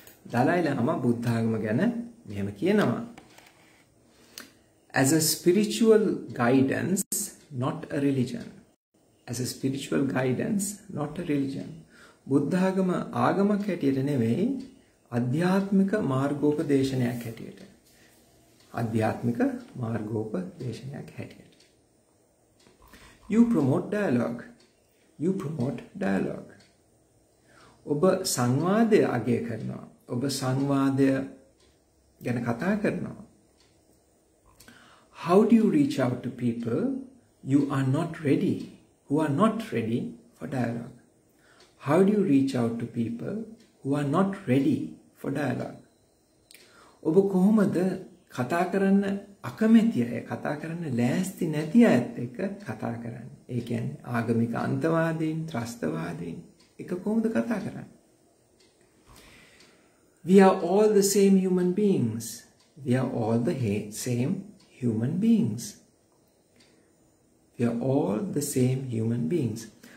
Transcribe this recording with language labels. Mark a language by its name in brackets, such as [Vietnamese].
[Sinhala] Dalai Lama බුද්ධාගම ගැන මෙහෙම කියනවා. [English] As a spiritual guidance, not a religion. As a spiritual guidance, not a religion. [Sinhala] බුද්ධාගම ආගමක් හැටියට නෙවෙයි, අධ්‍යාත්මික මාර්ගෝපදේශනයක් හැටියට. අධ්‍යාත්මික මාර්ගෝපදේශනයක් හැටියට. [English] You promote dialogue. You promote dialogue. [Sinhala] ඔබ සංවාදය අගය කරනවා. ඔබ සංවාදය ගැන කතා කරනවා. [English] How do you reach out to people you are not ready, who are not ready for dialogue? How do you reach out to people who are not ready for dialogue? [Sinhala] ඔබ කොහොමද කතා කරන්න අකමැති අය, කතා කරන්න ලෑස්ති නැති අයත් එක්ක කතා කරන්නේ? ඒ කියන්නේ ආගමික අන්තවාදීන්, ත්‍රස්තවාදීන් එක කොහොමද කතා කරන්නේ? [English] We are all the same human beings. We are all the same human beings. We are all the same human beings.